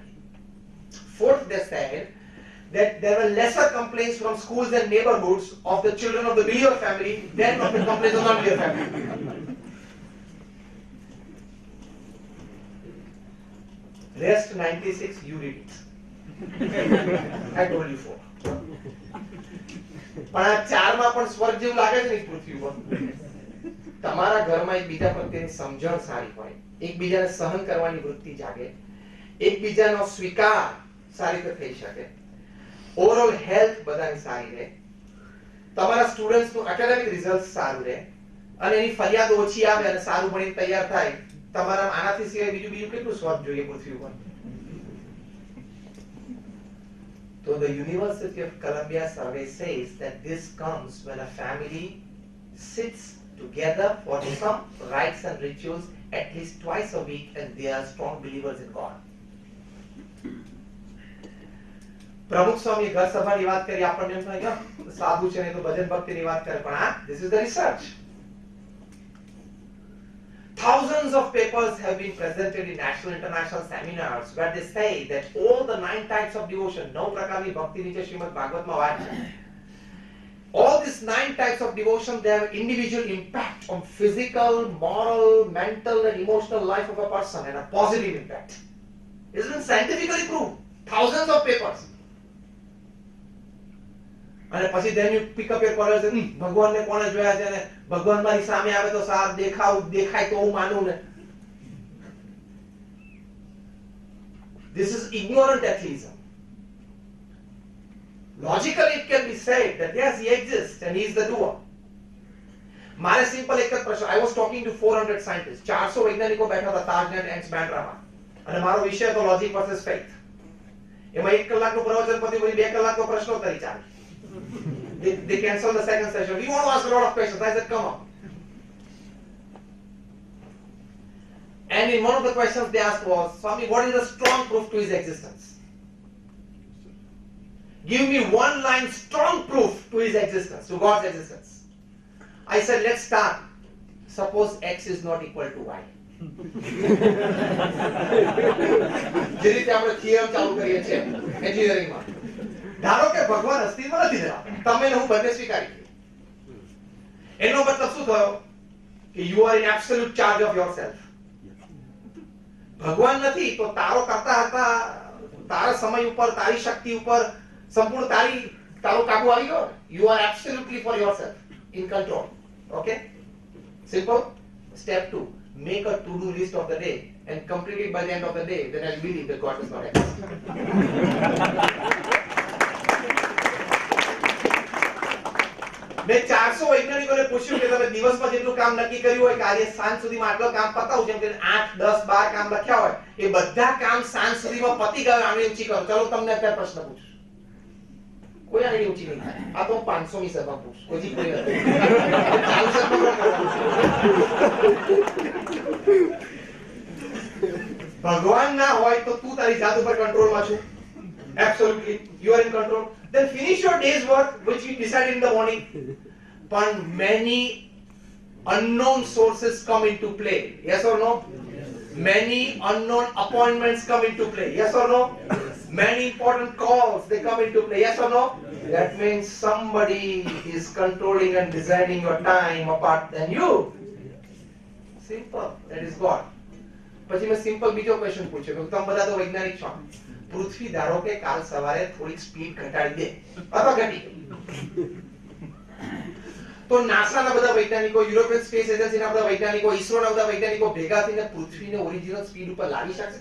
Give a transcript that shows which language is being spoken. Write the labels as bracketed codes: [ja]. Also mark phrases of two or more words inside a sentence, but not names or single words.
[en] Fourth, they said that there were lesser complaints from schools and neighborhoods of the children of the believer family than of the complaints of the non-believer family. Rest 96, you read it. I told you 4. [gu] પણ આ ચારમાં પણ સ્વર્ગ જેવું લાગે છે ને પૃથ્વી પર. તમારા ઘરમાં એકબીજા પ્રત્યેની સમજણ સારી હોય, એકબીજાને સહન કરવાની વૃત્તિ જાગે, એકબીજાનો સ્વીકાર સારી રીતે થઈ શકે, [en] overall health [gu] બધાની સારી રહે, તમારા સ્ટુડન્ટ્સનું [en] academic result [gu] સારું રહે અને એની ફરિયાદ ઓછી આવે અને સારું ભણીને તૈયાર થાય. તમારા આનાથી સિવાય બીજું કેટલું સ્વર્ગ જોઈએ પૃથ્વી ઉપર? [en] So the University of Columbia survey says that this comes when a family sits together for some rites and rituals at least twice a week and they are strong believers in God. [gu] પ્રમુખ સ્વામી ઘર સભાની વાત કરી, આપણને એમ થાય કે સાધુ છે ને તો ભજન ભક્તિની વાત કરે, પણ [en] this is the research. Thousands of papers have been presented in national international seminars where they say that all the 9 types of devotion, [gu] 9 પ્રકારની ભક્તિ નીચે શ્રીમદ ભાગવતમાં વાત છે. [en] All these 9 types of devotion, they have individual impact on physical, moral, mental and emotional life of a person and a positive impact. It's been scientifically proved. Thousands of papers. [gu] અને પછી [en] then you pick up your collars and [gu] ભગવાનને કોણે જોયા છે ને ભગવાન મારી સામે આવે તો સાર દેખાય તો હું માનું ને. [en] This is ignorant atheism. Logically it can be said that yes, he exists and he is the doer. [gu] મારે સિમ્પલ એક જ પ્રશ્ન. [en] I was talking to 400 scientists. [gu] 400 વૈજ્ઞાનિકો બેઠા હતા તાજનેટ એન્ડ્સ બેન્ડ્રામાં અને મારો વિષય હતો [en] logic versus faith. [gu] એમાં 1 કલાકનું પ્રવચન પછી 2 કલાકનો પ્રશ્નોત્તરી ચાલે. [en] They canceled the second session. We want to ask a lot of questions. I said, come on. And in one of the questions they asked was, Swami, what is the strong proof to his existence? Give me one line strong proof to his existence, to God's existence. I said, let's start. Suppose X is not equal to Y. [gu] જે રીતે આપણે થિયરમ ચાલુ કરીએ છીએ એન્જિનિયરિંગમાં, ધારો કે ભગવાન અસ્તિત્વમાં નથી ધરાવતા, તમે ને હું બંને સ્વીકારી લઈએ, એનો મતલબ શું થયો કે [en] you are in absolute charge of yourself. [gu] ભગવાન નથી તો તારો કરતા હતા, તારા સમય ઉપર, તારી શક્તિ ઉપર સંપૂર્ણ તારો કાબુ આવી ગયો. [en] You are absolutely for yourself in control. Okay? Simple. Step 2. Make a to-do list of the day and complete it by the end of the day. Then I'll believe that God does not exist. [gu] મેં 400 વૈજ્ઞાનિકોને પૂછ્યું કે તમે દિવસમાં જેટલું કામ નક્કી કર્યું હોય કે આજે સાંજ સુધીમાં આટલું કામ પતાવું, જેમ કે 8, 10, 12 કામ લખ્યા હોય, એ બધા કામ સાંજ સુધીમાં પતી ગયા, આને ઊંચી કરો. ચલો તમને અત્યારે પ્રશ્ન પૂછું. કોઈ આની ઊંચી નહીં થાય. આ તો 500 ની સભા પૂછ. કોઈ કોઈ નથી. ભગવાન ના હોય તો તું તારી જાત ઉપર કંટ્રોલમાં છું. [en] Absolutely. You are in control. Then finish your day's work which you decided in the morning. But many unknown sources come into play. Yes or no? Many unknown appointments come into play. Yes or no? Many important calls, they come into play. Yes or no? That means somebody is controlling and designing your time apart than you. Simple. That is God. [gu] પછી મેં સિમ્પલ બીજો ક્વેશ્ચન પૂછ્યો કે તમે બધા તો વૈજ્ઞાનિક છો. પૃથ્વી ધારો કે કાલ સવારે થોડીક સ્પીડ ઘટાડી દે અથવા ઘટી, તો નાસાના બધા વૈજ્ઞાનિકો, યુરોપિયન સ્પેસ એજન્સીના બધા વૈજ્ઞાનિકો, ઈસરોના બધા વૈજ્ઞાનિકો ભેગા થઈને પૃથ્વીને ઓરિજિનલ સ્પીડ ઉપર લાવી શકશે?